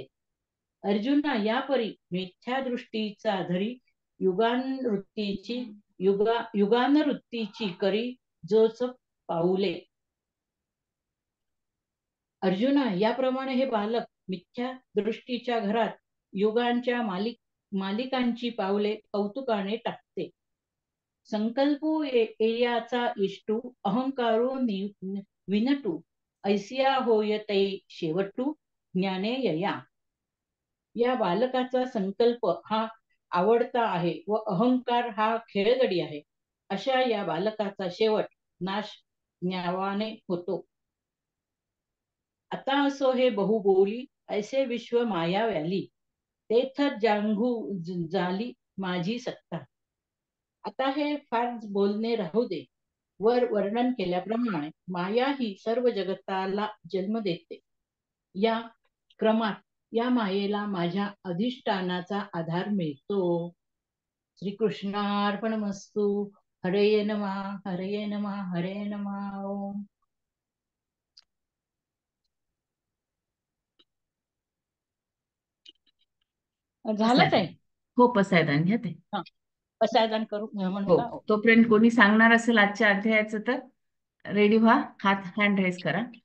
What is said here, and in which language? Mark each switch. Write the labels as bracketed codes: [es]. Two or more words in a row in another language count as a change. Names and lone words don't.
[mr] अर्जुना या परी मिथ्या दृष्टीचा धरी युगानवृत्तीची करी जोच पाऊले. अर्जुना याप्रमाणे हे बालक मिथ्या दृष्टीच्या घरात युगांच्या मालिकांची पावले कौतुकाने टाकते. संकल्पू एयाचा इष्टू अहंकारू विनटू, ऐसिया होय तै शेवटू ज्ञाने यया. या बालकाचा संकल्प हा आवडता आहे व अहंकार हा खेळगडी आहे. अशा या बालकाचा शेवट नाश ज्ञावाने होतो. आता असो हे बहुबोली ऐसे विश्व माया व्याली, तेथ जांघू झाली माझी सत्ता. आता हे फार बोलणे राहू दे. वर वर्णन केल्याप्रमाणे माया ही सर्व जगताला जन्म देते. या क्रमात या मायेला माझ्या अधिष्ठानाचा आधार मिळतो. [sa] श्रीकृष्णार्पणमस्तु. हरे नमः हरे नमः हरे नमः. ओम. [mr] झालं पसायदान. काय? हो, पसायदान घ्या ते. हा, पसायदान करू म्हणू हो, का? तोपर्यंत कोणी सांगणार असेल आजच्या अध्यायाचं तर रेडी व्हा, [en] hand raise [mr] करा.